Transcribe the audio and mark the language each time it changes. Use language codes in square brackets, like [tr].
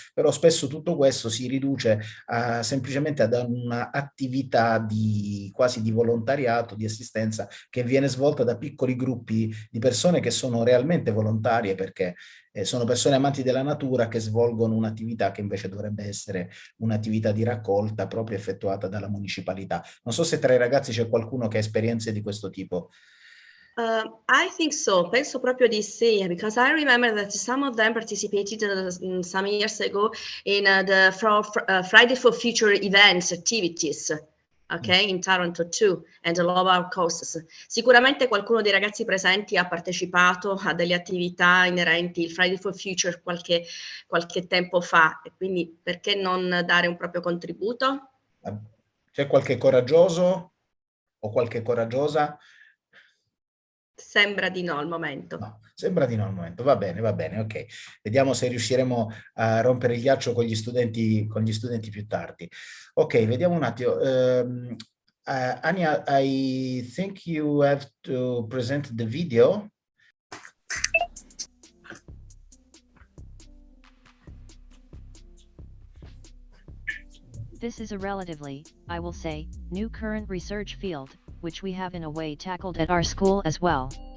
[it] Però spesso tutto questo si riduce semplicemente ad un'attività quasi di volontariato, di assistenza che viene svolta da piccoli gruppi di persone che sono realmente volontarie perché sono persone amanti della natura che svolgono un'attività che invece dovrebbe essere un'attività di raccolta proprio effettuata dalla municipalità. Non so se tra i ragazzi c'è qualcuno che ha esperienze di questo tipo. [en] I think so. [it] Penso proprio di sì, [en] because I remember that some of them participated some years ago in the Friday for Future events activities. Ok, in Taranto too, and all our courses. [it] Sicuramente qualcuno dei ragazzi presenti ha partecipato a delle attività inerenti al Friday for Future qualche tempo fa, e quindi perché non dare un proprio contributo? C'è qualche coraggioso o qualche coraggiosa? Sembra di no al momento. No, sembra di no al momento. Va bene, ok. Vediamo se riusciremo a rompere il ghiaccio con gli studenti più tardi. Ok, vediamo un attimo. [en] Anja, I think you have to present the video. This is a relatively, I will say, new current research field, which we have in a way tackled at our school as well.